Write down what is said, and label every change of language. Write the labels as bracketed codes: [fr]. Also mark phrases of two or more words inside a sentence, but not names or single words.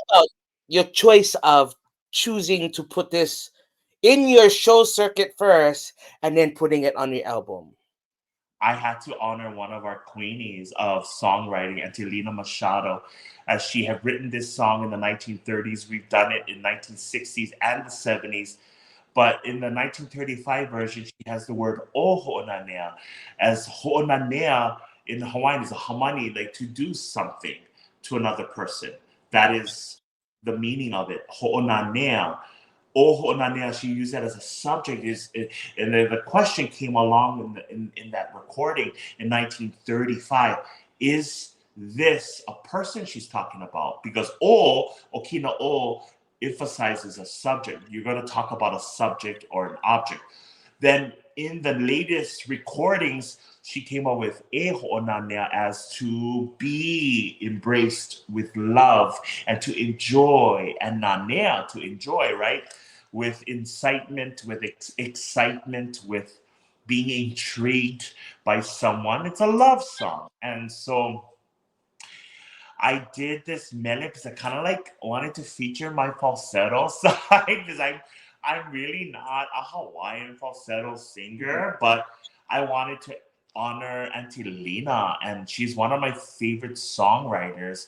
[en] about your choice of choosing to put this in your show circuit first and then putting it on your album. I had to honor one of our queenies of songwriting, Angelina Machado, as she had written this song in the 1930s. We've done it in 1960s and the 70s. But in the 1935 version, she has the word [haw] o hoʻonanea, [en] as hoʻonanea in Hawaiian is a hamani, like to do something to another person. That is the meaning of it. [haw] Hoʻonanea. O hoʻonanea, [en] she used that as a subject. And the question came along in that recording in 1935. Is this a person she's talking about? Because okina o, emphasizes a subject. You're going to talk about a subject or an object. Then in the latest recordings, she came up with [haw] e hoʻonanea [en] as to be embraced with love and to enjoy, and nanea, to enjoy, right? With incitement, with excitement, with being intrigued by someone. It's a love song. And so I did this mele because I kind of like wanted to feature my falsetto side because I'm really not a Hawaiian falsetto singer, but I wanted to honor Auntie Lena, and she's one of my favorite songwriters.